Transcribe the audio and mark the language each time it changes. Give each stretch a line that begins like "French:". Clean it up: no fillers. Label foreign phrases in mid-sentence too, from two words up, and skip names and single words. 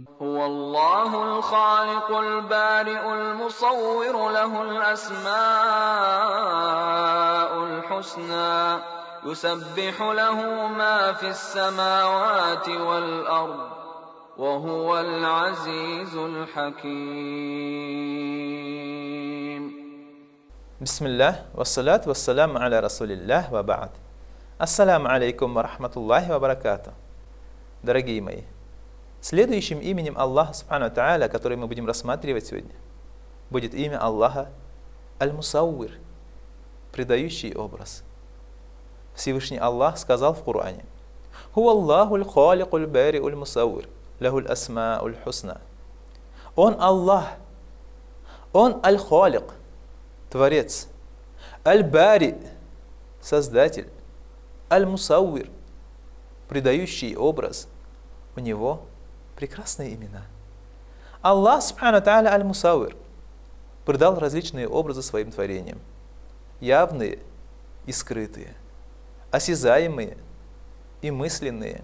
Arabic: هو الله الخالق البارئ المصور له الأسماء الحسنى يسبح له ما في السماوات والأرض وهو العزيز الحكيم. بسم الله، والصلاة والسلام على رسول الله وبعد. السلام عليكم ورحمة الله وبركاته.
Russian: Дорогие мои, следующим именем Аллаха
Arabic: سبحانه وتعالى,
Russian: который мы будем рассматривать сегодня, будет имя Аллаха Аль-Мусауир, придающий образ. Всевышний Аллах сказал в Коране:
Arabic: «هو الله الخالق البارئ المصور له الأسماء الحسنى».
Russian: Он Аллах, Он Аль-Халик, Творец, Аль-Бари, Создатель, Аль-Мусауир, придающий образ. У Него прекрасные имена. Аллах
Arabic: سبحانه وتعالى
Russian: Аль-Мусауир придал различные образы своим творениям, явные и скрытые, осязаемые и мысленные.